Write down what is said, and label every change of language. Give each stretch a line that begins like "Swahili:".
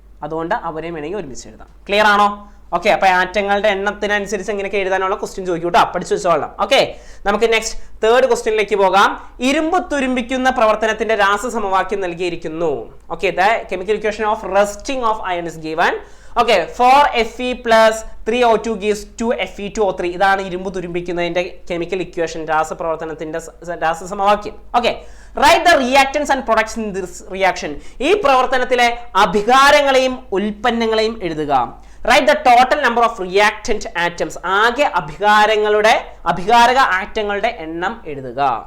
Malayalam: അതുകൊണ്ട് അവരെയും വേണമെങ്കിൽ ഒരുമിച്ച് എഴുതാം. ക്ലിയർ ആണോ? ഓക്കെ, അപ്പൊ ആറ്റങ്ങളുടെ എണ്ണത്തിനനുസരിച്ച് എങ്ങനെയൊക്കെ എഴുതാനുള്ള ക്വസ്റ്റ്യൻ ചോദിക്കൂട്ടോ, പഠിച്ചു വെച്ചോളാം. ഓക്കെ, നമുക്ക് നെക്സ്റ്റ് തേർഡ് ക്വസ്റ്റ്യനിലേക്ക് പോകാം. ഇരുമ്പ് തുരുമ്പിക്കുന്ന പ്രവർത്തനത്തിന്റെ രാസസമവാക്യം നൽകിയിരിക്കുന്നു.
English: Okay, the chemical equation of rusting of iron is given. Okay, 4Fe plus 3O2 gives 2Fe2O3.
Malayalam: ഇതാണ് ഇരുമ്പ് തുരുമ്പിക്കുന്നതിന്റെ chemical equation, രാസപ്രവർത്തനത്തിന്റെ രാസസമവാക്യം.
English: Okay, write the reactants and products in this reaction.
Malayalam: ഈ പ്രവർത്തനത്തിലെ അഭികാരങ്ങളെയും ഉൽപ്പന്നങ്ങളെയും എഴുതുക.
English: Write the total number of reactant atoms.
Malayalam: ആകെ അഭികാരക ആറ്റങ്ങളുടെ എണ്ണം എഴുതുക.